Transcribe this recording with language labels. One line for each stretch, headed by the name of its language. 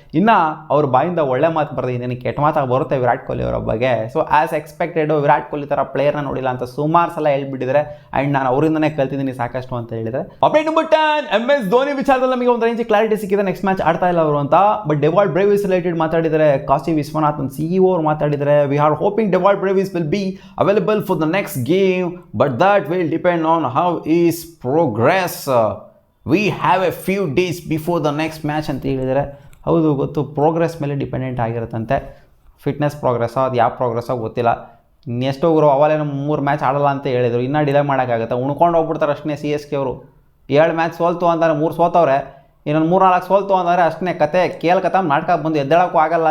Kannada: ಇನ್ನು ಅವ್ರ ಬಾಯಿಂದ ಒಳ್ಳೆ ಮಾತು ಬರೋದು, ಇನ್ನೇನು ಕೆಟ್ಟ ಮಾತಾಗಿ ಬರುತ್ತೆ ವಿರಾಟ್ ಕೊಹ್ಲಿ ಅವರ ಬಗ್ಗೆ. ಸೊ ಆ್ಯಸ್ ಎಕ್ಸ್ಪೆಕ್ಟೆಡು ವಿರಾಟ್ ಕೊಹ್ಲಿ ಥರ ಪ್ಲೇಯರ್ನ ನೋಡಿಲ್ಲ ಅಂತ ಸುಮಾರು ಸಲ ಹೇಳ್ಬಿಟ್ಟಿದ್ದಾರೆ. ಆ್ಯಂಡ್ ನಾನು ಅವರಿಂದನೇ ಕಲ್ತಿದ್ದೀನಿ ಸಾಕಷ್ಟು ಅಂತ ಹೇಳಿದರೆ. ಅಪ್ಡೇಟ್ ನಂಬರ್ 10 MS ಧೋನಿ ವಿಚಾರದಲ್ಲಿ ನಮಗೆ ಒಂದು ರೇಂಜ್ ಕ್ಲಾರಿಟಿ ಸಿಕ್ಕಿದೆ. ನೆಕ್ಸ್ಟ್ ಮ್ಯಾಚ್ ಆಡ್ತಾ ಇಲ್ಲ ಅವರು ಅಂತ. ಬಟ್ ಡೆವಾಲ್ಡ್ ಬ್ರೇವಿಸ್ ರಿಲೇಟೆಡ್ ಮಾತಾಡಿದ್ದಾರೆ. ಕಾಶಿ ವಿಶ್ವನಾಥನ್ CEO ಅವರು ಮಾತಾಡಿದ್ದಾರೆ.
English: We are hoping Dewald Brevis will be available for the next game, but that will depend on how his progress. We have a few days before the next match
Kannada: ಅಂತ ಹೇಳಿದರೆ. ಹೌದು ಗೊತ್ತು, progress ಮೇಲೆ dependent ಆಗಿರುತ್ತಂತೆ. Fitness ಪ್ರೋಗ್ರೆಸ್ಸೋ ಅದು ಯಾವ ಪ್ರೋಗ್ರೆಸ್ಸೋ ಗೊತ್ತಿಲ್ಲ. Next ಹೋಗ್ರು ಅವಾಲೇನೋ 3 match ಆಡಲ್ಲ ಅಂತ ಹೇಳಿದರು. ಇನ್ನೂ ಡಿಲೇ ಮಾಡೋಕ್ಕಾಗುತ್ತೆ, ಉಣ್ಕೊಂಡು ಹೋಗ್ಬಿಡ್ತಾರೆ ಅಷ್ಟೇ. CSK ಅವರು 7 ಮ್ಯಾಚ್ ಸೋಲ್ತು ಅಂತಾರೆ, 3 ಸೋತವ್ರೆ. ಇನ್ನೊಂದು 3-4 ಸೋಲ್ತು ಅಂದರೆ ಅಷ್ಟೇ ಕತೆ ನಾಟಕ ಬಂದು ಎದ್ದೇಳೋಕ್ಕೂ ಆಗಲ್ಲ.